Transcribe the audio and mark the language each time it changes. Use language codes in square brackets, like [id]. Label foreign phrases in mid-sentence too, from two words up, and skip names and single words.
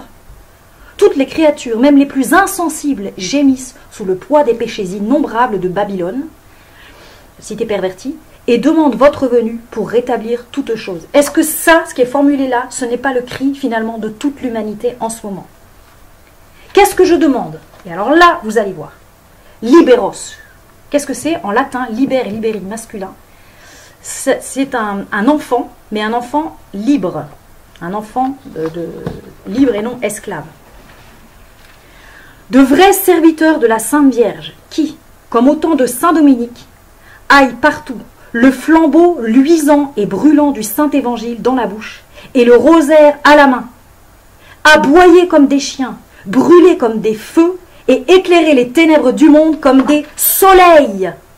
[fr] Toutes les créatures, même les plus insensibles, gémissent sous le poids des péchés innombrables de Babylone, cité pervertie, et demandent votre venue pour rétablir toutes choses. Est-ce que ça, ce qui est formulé là, ce n'est pas le cri finalement de toute l'humanité en ce moment? Qu'est-ce que je demande? Et alors là, vous allez voir. Liberos. Qu'est-ce que c'est? En latin, [la] liber et liberi masculin. [fr] C'est un enfant, mais un enfant libre. Un enfant libre et non esclave. De vrais serviteurs de la Sainte Vierge qui, comme au temps de Saint Dominique, aillent partout, le flambeau luisant et brûlant du Saint-Évangile dans la bouche et le rosaire à la main, aboyer comme des chiens, brûler comme des feux et éclairer les ténèbres du monde comme des soleils.